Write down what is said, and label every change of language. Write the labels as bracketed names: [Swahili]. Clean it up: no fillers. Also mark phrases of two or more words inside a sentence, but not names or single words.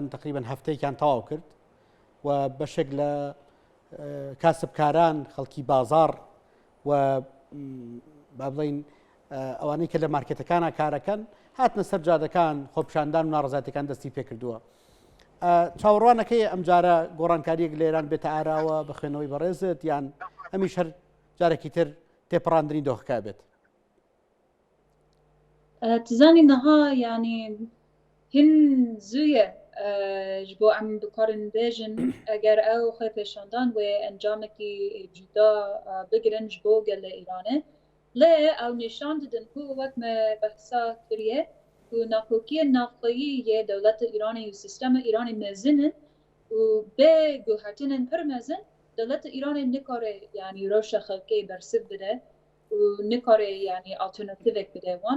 [Central Kurdish] تقریبان هەفتەیەکیان تەواو کرد و بەشێک لە کاسبکاران خەڵکی بازار و با بڵین ئەوانەی کە لە مارکێتەکانە کارەکەن هاتنە سەر جادەکان خۆپیشاندان و ناڕەزایەتەکان دەستی پێکردووە چاوەڕوانەکەی ئەم جارە گۆڕانکاریەک لە ئێران بێتە ئاراوە بە خوێنەوەی بەڕێزت یان ئەمیش هەر جارێکی تر تێپەڕاندنی دۆخەکە بێت؟ [Kurdish] تزانی نەها ینی هین زوویە ji bo em dikarin bêjin eger ew xwe pêşandan wê encamekî cuda bigirin ji bo gelê Îranê lê ew nîşan didin ku wek me behsa kiriye ku nakokiya navxweyî yê dewleta Îranê û sîstema Îranê mezin in û bê guhertinên pir mezin dewleta Îranê nikare yanî rewşa xelkê bersiv bide û nikare yanî alternatîvek bide wan.